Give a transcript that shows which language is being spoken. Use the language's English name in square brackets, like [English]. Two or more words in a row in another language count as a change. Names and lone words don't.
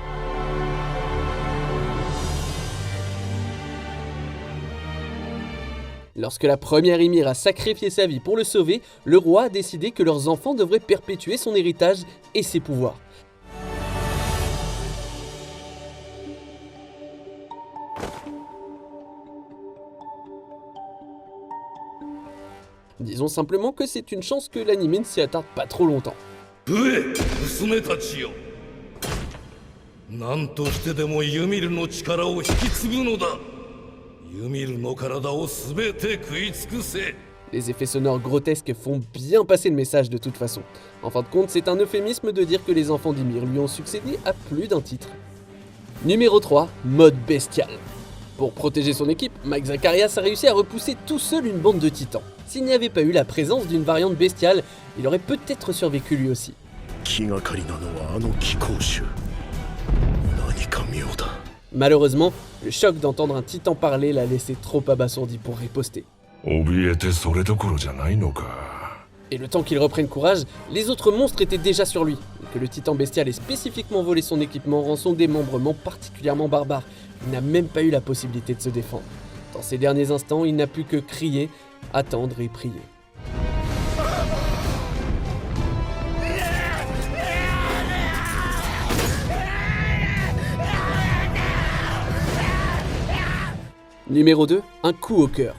[French] Lorsque la première Ymir a sacrifié sa vie pour le sauver, le roi a décidé que leurs enfants devraient perpétuer son héritage et ses pouvoirs. Disons simplement que c'est une chance que l'anime ne s'y attarde pas trop longtemps. [Japanese] 娘たちよ、何としてでもユミルの力を引き継ぐのだ。ユミルの体をすべて食い尽くせ。 [French] Les effets sonores grotesques font bien passer le message de toute façon. En fin de compte, c'est un euphémisme de dire que les enfants d'Ymir lui ont succédé à plus d'un titre. Numéro 3, mode bestial. Pour protéger son équipe, Mike Zacharias a réussi à repousser tout seul une bande de titans. S'il n'y avait pas eu la présence d'une variante bestiale, il aurait peut-être survécu lui aussi. [Japanese] 気がかりなのはあの貴公衆。何か妙だ。 [French] Malheureusement, le choc d'entendre un titan parler l'a laissé trop abasourdi pour riposter. [Japanese] 怯えてそれどころじゃないのか。 [French] Et le temps qu'il reprenne courage, les autres monstres étaient déjà sur lui. Et que le titan bestial ait spécifiquement volé son équipement rend son démembrement particulièrement barbare. Il n'a même pas eu la possibilité de se défendre. Dans ces derniers instants, il n'a pu que crier, attendre et prier. Numéro 2, un coup au cœur.